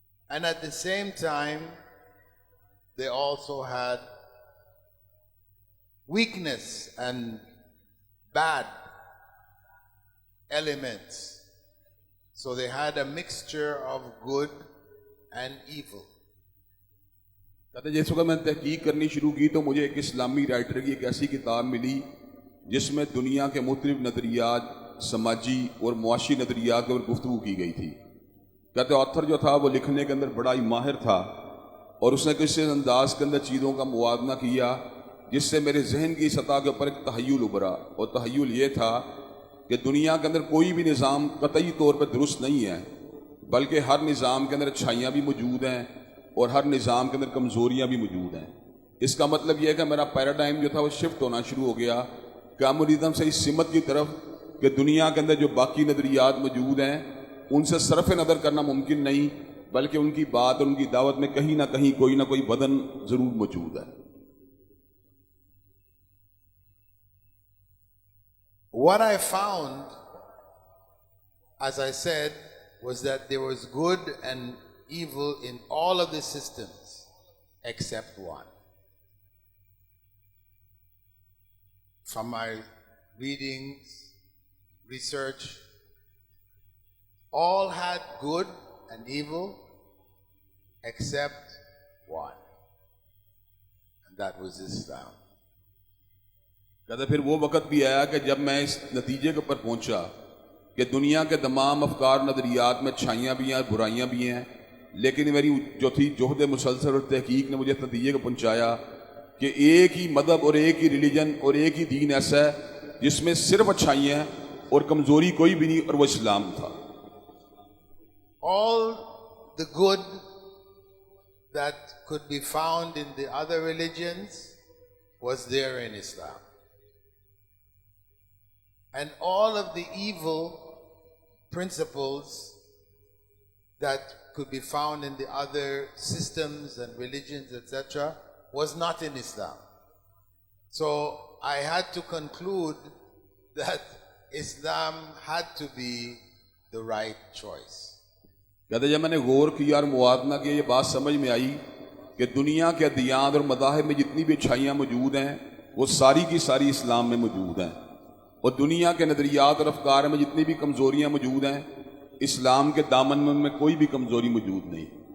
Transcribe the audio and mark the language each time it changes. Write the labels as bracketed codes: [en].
[en] And at the same time, they also had weakness and bad elements. So they had a mixture of good and evil. [hi] कहते जिस वक्त मैंने तहकीक करनी शुरू की तो मुझे एक इस्लामी राइटर की एक ऐसी किताब मिली जिसमें दुनिया के मुख्तलिफ नज़रियात, समाजी और मुआशी नज़रियात पर गुफ्तगू की गई थी। कहते ऑथर जो था वो लिखने के अंदर बड़ा ही माहिर था और उसने किसी अंदाज के अंदर चीज़ों का मुआवना किया जिससे मेरे जहन की सतह के ऊपर एक तहय्युल उभरा। और तहय्युल ये था कि दुनिया के अंदर कोई भी निज़ाम कतई तौर पर दुरुस्त नहीं है, बल्कि हर निज़ाम के अंदर अच्छाइयाँ भी मौजूद हैं और हर निज़ाम के अंदर कमज़ोरियाँ भी मौजूद हैं। इसका मतलब यह है कि मेरा पैराडाइम जो था वो शिफ्ट होना शुरू हो गया कम्युनिज्म से इस सिमत की तरफ कि दुनिया के अंदर जो बाकी नज़रियात मौजूद हैं उनसे सरफ नज़र करना मुमकिन नहीं, बल्कि उनकी बात और उनकी दावत में कहीं ना कहीं कोई ना कोई बदन ज़रूर मौजूद है। [en] What I found, as I said, was that there was good and evil in all of the systems except one. From my readings, research, all had good and evil except one. And that was Islam. [hi] कहते फिर वो वक़्त भी आया कि जब मैं इस नतीजे के ऊपर पहुंचा कि दुनिया के तमाम अफकार नज़रियात में अच्छाइयाँ भी हैं और बुराइयाँ भी हैं, लेकिन मेरी जो थी जोहद मुसलसल और तहकीक ने मुझे इस नतीजे को पहुँचाया कि एक ही मदहब और एक ही रिलीजन और एक ही दीन ऐसा है जिसमें सिर्फ अच्छाइयाँ हैं और कमज़ोरी कोई भी नहीं, और वो इस्लाम था। [en] All the good that could be found in the other religions was there in Islam. And all of the evil principles that could be found in the other systems and religions, etc., was not in Islam. So I had to conclude that Islam had to be the right choice. [hi] कहते जब मैंने गौर किया और मुआतना किया, ये बात समझ में आई कि दुनिया के अदियान और मदाहिब में जितनी भी अच्छाइयाँ मौजूद हैं वो सारी की सारी इस्लाम में मौजूद हैं, और दुनिया के नज़रियात और अफकार में जितनी भी कमज़ोरियाँ मौजूद हैं इस्लाम के दामन में कोई भी कमज़ोरी मौजूद नहीं।